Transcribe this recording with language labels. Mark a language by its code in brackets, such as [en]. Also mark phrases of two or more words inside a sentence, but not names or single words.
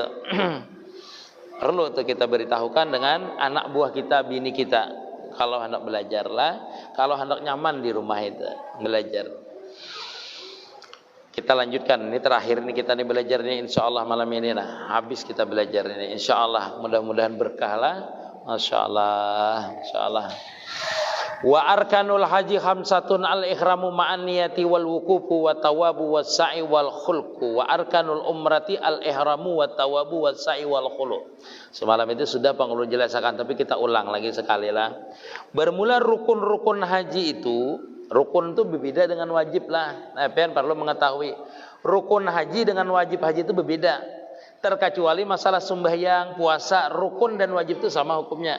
[id] Perlu untuk kita beritahukan dengan anak buah kita, bini kita. Kalau hendak belajarlah, kalau hendak nyaman di rumah itu belajar. Kita lanjutkan. Ini terakhir nih kita nih belajar nih, [ar] إن شاء الله [id] malam ini habis kita belajar ini. [ar] إن شاء الله [id] mudah-mudahan berkah lah. [ar] ما شاء الله. وأركان الحج خمسة الإحرام مع النية والوقوف والطواف والسعي والحلق وأركان العمرة الإحرام والطواف والسعي والحلق. [bjn] Semalam itu sudah pengulo jelaskan, tapi kita ulang lagi sekali lah. [id] Bermula rukun-rukun haji itu, rukun itu berbeda dengan wajib lah. [bjn] Nah, pian perlu mengetahui rukun haji dengan wajib haji itu berbeda. [id] Terkecuali masalah sembahyang, puasa, rukun dan wajib itu sama hukumnya.